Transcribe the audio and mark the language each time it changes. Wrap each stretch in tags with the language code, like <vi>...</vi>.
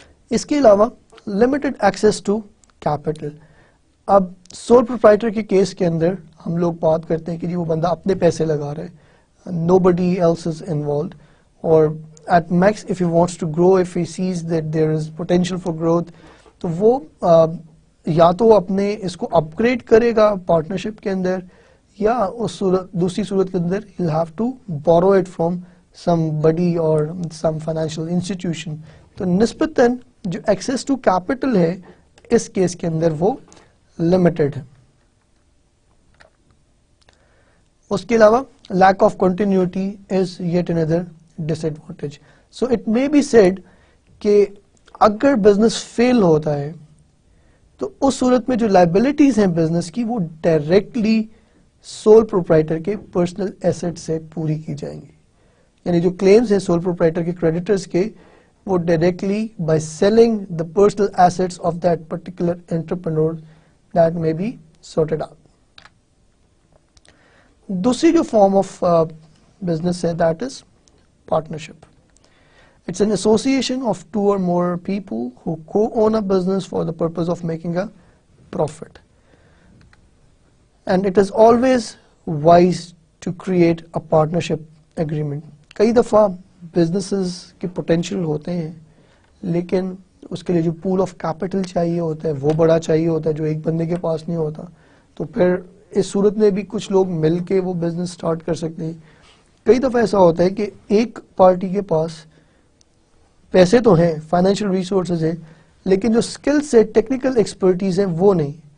<ur>اس کے علاوہ limited access to capital. اب سول پروپرائٹر کے کیس کے اندر ہم لوگ بات کرتے ہیں کہ جی وہ بندہ اپنے پیسے لگا رہا ہے,</ur> <en>nobody else is involved,</en> <ur>اور</ur> <en>at max if he wants to grow, if he sees that there is potential for growth,</en> <ur>تو وہ یا تو اپنے اس کو اپ گریڈ کرے گا پارٹنرشپ کے اندر, یا اس دوسری صورت کے اندر</ur> <en>he'll have to borrow it from somebody or some financial institution.</en> <ur>تو نسبتاً جو ایکسیس ٹو کیپٹل ہے اس کیس کے اندر وہ لمیٹڈ ہے. اس کے علاوہ</ur> <en>lack of continuity is yet another disadvantage. So it may be said</en> <ur>کہ اگر بزنس فیل ہوتا ہے تو اس صورت میں جو لائبلٹیز ہیں بزنس کی وہ ڈائریکٹلی سول پروپرائٹر کے پرسنل ایسٹ سے پوری کی جائیں گی. یعنی جو کلیمز ہیں سول پروپرائٹر کے کریڈیٹرز کے وہ directly</ur> <en>By selling the personal assets of that particular entrepreneur that may be sorted out.</en> <ur>دوسری جو فارم آف بزنس ہے that is partnership.</ur> <en>It's an association of two or more people who co-own a business for the purpose of making a profit. And it is always wise to create a partnership agreement.</en> <ur>کئی دفعہ businesses کے potential ہوتے ہیں لیکن اس کے لیے جو pool of capital چاہیے ہوتا ہے وہ بڑا چاہیے ہوتا ہے جو ایک بندے کے پاس نہیں ہوتا. تو پھر اس صورت میں بھی کچھ لوگ مل کے وہ بزنس سٹارٹ کر سکتے ہیں. کئی دفعہ ایسا ہوتا ہے کہ ایک پارٹی کے پاس پیسے تو ہیں, فائنینشیل ریسورسز ہیں, لیکن جو اسکل سے ٹیکنیکل ایکسپرٹیز ہیں وہ نہیں.</ur>